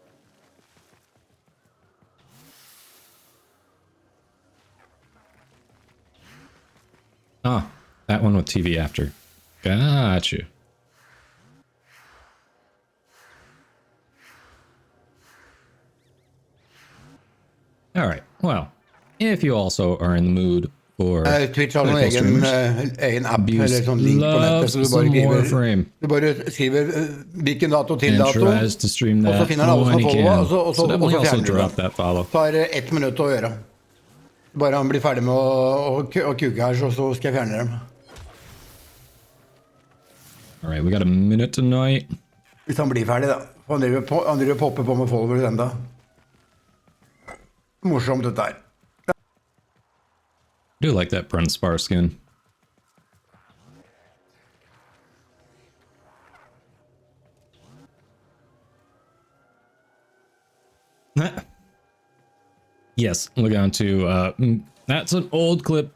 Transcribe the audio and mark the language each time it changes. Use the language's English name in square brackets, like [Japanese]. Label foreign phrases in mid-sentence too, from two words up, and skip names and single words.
[English] Ah, that one with TV after. Got you. All right. Well, if you also are in the mood for [Norwegian] Twitch har en egen app eller sånn link på nettet, så du bare skriver hvilken dato til dato, og så finner han alle som har followa, og så fjerner du det. Tar 1 minutt å gjøre. Bare han blir ferdig med å kuke her, så skal jeg fjerne dem. [English] All right, we got a minute tonight. [Norwegian] Hvis han blir ferdig, da. Han driver popper på med followers enda. Morsomt dette her. [English] I do like that Brent Spar skin. Yes, look on to that's an old clip.